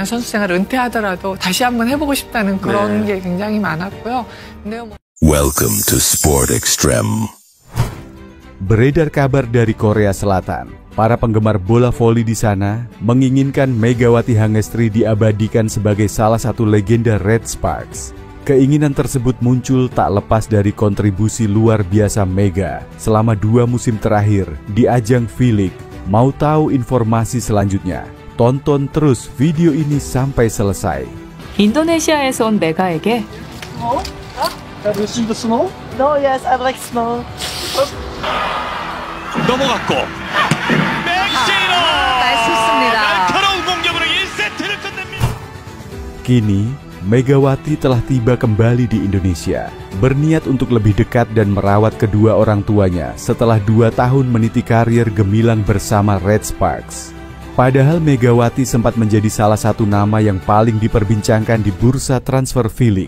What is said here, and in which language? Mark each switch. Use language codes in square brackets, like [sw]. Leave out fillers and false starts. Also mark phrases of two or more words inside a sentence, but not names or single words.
[ko] 선수 생활을 은퇴하더라도 다시 한번 해보고 싶다는 그런 게 굉장히 많았고요. 근데 [en] Welcome to Sport Extreme. [id] Beredar kabar dari Korea Selatan, para penggemar bola voli di sana menginginkan Megawati Hangestri diabadikan sebagai salah satu legenda Red Sparks. Keinginan tersebut muncul tak lepas dari kontribusi luar biasa Mega selama 2 musim terakhir di ajang V-League. Mau tahu informasi selanjutnya? Tonton terus video ini sampai selesai. [ko] 인도네시아에서 온 메가에게 [en] Have you seen the snow? No, yes, I like snow. [ko] 넘어갔고 맥시로 날쌘습니다. 날카로운 공격으로 1세트를 끝냅니다. [id] Kini, Megawati telah tiba kembali di Indonesia, berniat untuk lebih dekat dan merawat kedua orang tuanya setelah 2 tahun meniti karir gemilang bersama Red Sparks. Padahal Megawati sempat menjadi salah satu nama yang paling diperbincangkan di bursa transfer V-League.